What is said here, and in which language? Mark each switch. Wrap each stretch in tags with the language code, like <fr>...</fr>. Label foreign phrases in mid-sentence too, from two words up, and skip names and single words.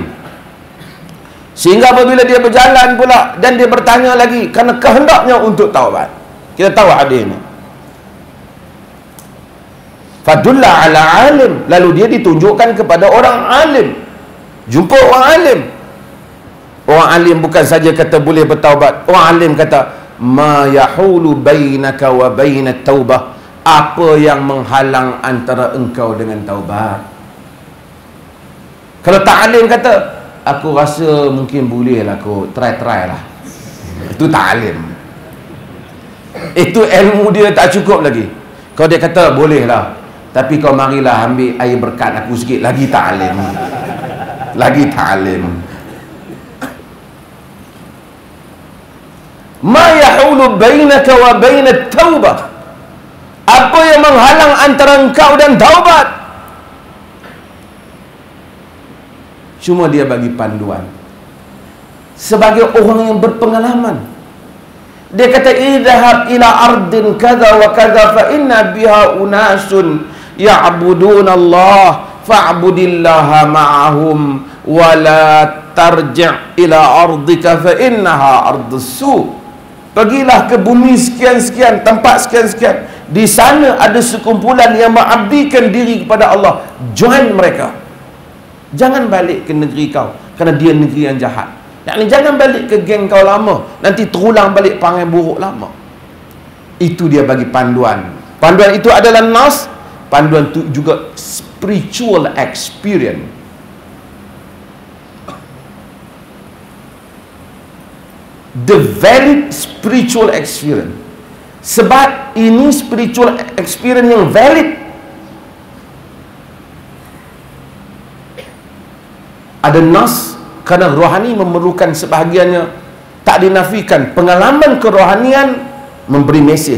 <ms>Sehingga apabila dia berjalan pula dan dia bertanya lagi kerana kehendaknya untuk taubat. Kita tahu hadis ini.</ms> <ar>فدُلّ على عالم,</ar> <ms>lalu dia ditunjukkan kepada orang alim. Jumpa orang alim. Orang alim bukan saja kata boleh bertaubat. Orang alim kata,</ms> <ar>ما يحول بينك وبين التوبة,</ar> <ms>apa yang menghalang antara engkau dengan taubat? Kalau tak alim kata, aku rasa mungkin boleh lah, aku try lah. Itu tak alim. Itu ilmu dia tak cukup lagi. Kalau dia kata boleh lah, tapi kau marilah ambil air berkat aku sikit, lagi tak alim. Lagi tak alim.</ms> <ar>ما يحول بينك وبين التوبة,</ar> <ms>apa yang menghalang antara engkau dan taubat? Cuma dia bagi panduan sebagai orang yang berpengalaman. Dia kata,</ms> <ar>اذهب إلى أرض كذا وكذا فإن بها أناسا يعبدون الله فاعبد الله معهم ولا ترجع إلى أرضك فإنها أرض سوء'.</ar> <ms>Pergilah ke bumi sekian-sekian, tempat sekian-sekian, di sana ada sekumpulan yang mengabdikan diri kepada Allah. Join mereka. Jangan balik ke negeri kau, kerana dia negeri yang jahat. Jangan balik ke geng kau lama, nanti terulang balik perangai buruk lama. Itu dia bagi panduan. Panduan itu adalah nas. Panduan itu juga</ms> <en>spiritual experience. The valid spiritual experience.</en> <ms>Sebab ini</ms> <en>spiritual experience</en> <ms>yang valid. Ada nas, kerana rohani memerlukan sebahagiannya, tak dinafikan pengalaman kerohanian memberi mesej.</ms>